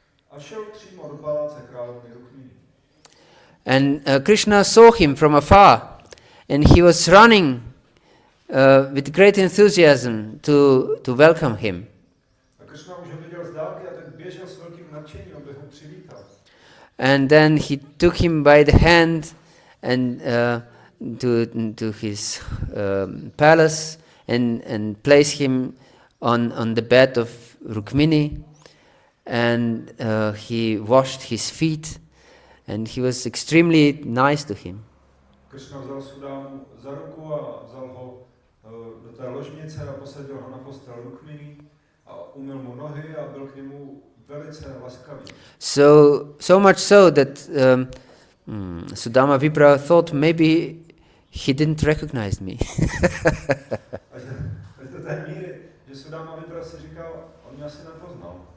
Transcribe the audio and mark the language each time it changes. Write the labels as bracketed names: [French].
[Czech] A šel přímo do paláce královny Rukmini. [English] And Krishna saw him from afar, and he was running with great enthusiasm to welcome him. [Czech] A Krishna už ho viděl z dálky a tak běžel s velkým nadšením, aby ho přivítal. [English] And then he took him by the hand and to his palace and placed him on the bed of Rukmini, and he washed his feet, and he was extremely nice to him. [Czech] Krishna vzal Sudámu za ruku a vzal ho do té ložnice a posadil ho na postel Rukmini a umyl mu nohy a byl k němu velice laskavý. [English] So much so that Sudama Vipra thought maybe he didn't recognize me. [Czech] Až do té míry, že Sudama Vipra si říkal, on mě asi nepoznal.